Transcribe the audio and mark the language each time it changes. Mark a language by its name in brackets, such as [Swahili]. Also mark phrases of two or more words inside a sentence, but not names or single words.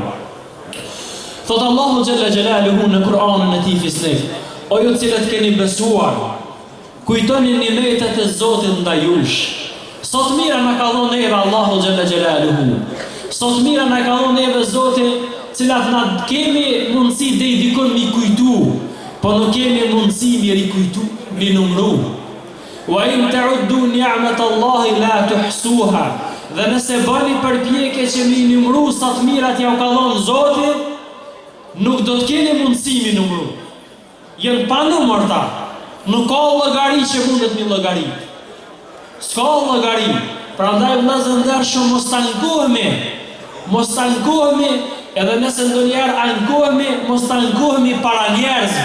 [Albanian] Thot Allahu [Arabic] جل جلاله [Albanian] në Kur'anin e tij fisnik, o ju cilët keni besuar, kujtoni nimetet e Zotit ndaj jush. Sot mira na ka dhënë neve Allahu [Arabic] جل جلاله. [Albanian] Sot mira na ka dhënë neve Zoti, cilat na kemi mundësi dhe i dikon mi kujtu, po nuk kemi mundësi mi rikujtu, mi numru. [Arabic] وإن تعدوا نعمة الله لا تحصوها. [Albanian] Dhe nëse bëni përpjekje që mi numru sa të mirat ja u ka dhënë Zoti, nuk do të keni mundësi mi numru. Jënë pa numër ta. Nuk ka llogari që mundet mi llogarit. S'ka llogari. Prandaj vëllezër ndershëm mos tankohemi, edhe nëse ndonjëherë ankohemi, mos tankohemi para njerëzve.